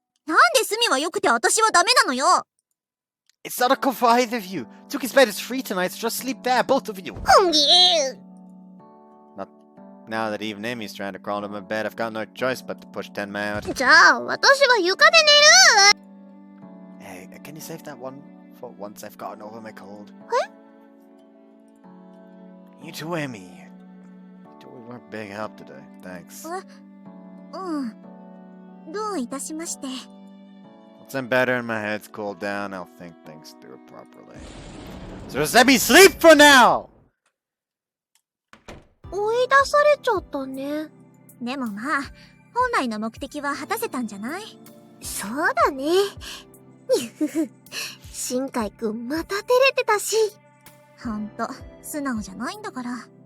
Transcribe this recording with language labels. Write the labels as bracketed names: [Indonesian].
[Japanese] なんで隅は良くて私はダメなのよ。 [English] It's not a good for either of you. Tuki's bed is free tonight, so just sleep there, both of you. ほんぎー。 Now that even Emmy's trying to crawl into my bed, I've got no choice but to push Tenma out. [Japanese] じゃあ、私は床で寝る。 [English] Hey, can you save that one for once I've gotten over my cold? You too, Emmy. You were a big help today. Thanks. [Japanese] うん。どういたしまして。 [English] Once I'm better and my head's cooled down, I'll think things through properly. So just let me sleep for now! [Japanese] 追い出されちゃったね。でもまあ、本来の目的は果たせたんじゃない？そうだね。ふふ。新海くんまた照れてたし。ほんと、素直じゃないんだから。